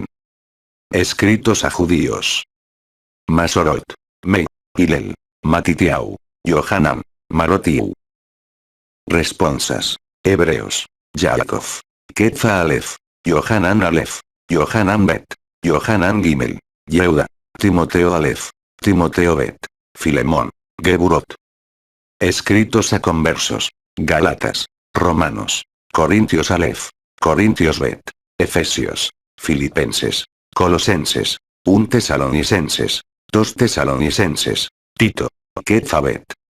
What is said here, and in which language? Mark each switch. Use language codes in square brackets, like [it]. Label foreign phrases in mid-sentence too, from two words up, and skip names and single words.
[es] Escritos a judíos. Masorot. Me. Hillel. Matitiau. Yohanan. Marotiu. Responsas. Hebreos. Yaakov. Ketfa Aleph. Yohanan Aleph. Yohanan Bet. Yohanan Gimel. Yehuda. Timoteo Aleph. Timoteo Bet. Filemón. Geburot. Escritos a conversos. Gálatas. Romanos. Corintios Aleph. Corintios Bet. Efesios. Filipenses. Colosenses. 1 Tesalonicenses. 2 Tesalonicenses. Tito. Ketfa Bet.